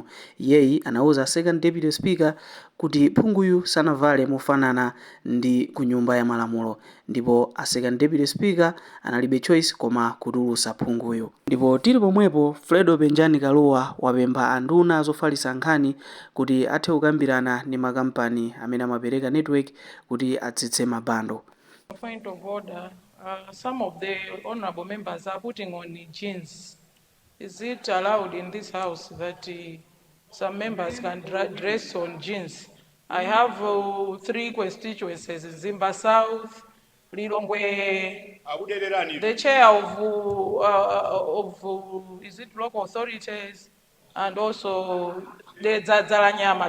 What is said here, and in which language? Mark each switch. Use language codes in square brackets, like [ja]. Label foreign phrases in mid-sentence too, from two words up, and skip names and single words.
[ny] Iyeyi anawuza [en] second deputy speaker [ny] kuti phunguyu sanavale mofanana ndi ku nyumba ya malamulo, ndipo a [en] second deputy speaker [ny] analibe choice koma kutulutsa phunguyu. Ndipo tili pomwepo Fredo Benjani Kaluwa wapempha anduna zofalitsa nkhani kuti athe kukambirana ndi makampani amene amapereka network kuti atsitse mabando. [en] Point of order. Some of the honorable members are putting on jeans. Is it allowed in this house that some members can dress on jeans? I have 3 constituencies: Zimba South, Lilongwe, the chair of is it local authorities, and also the Zazalanyama.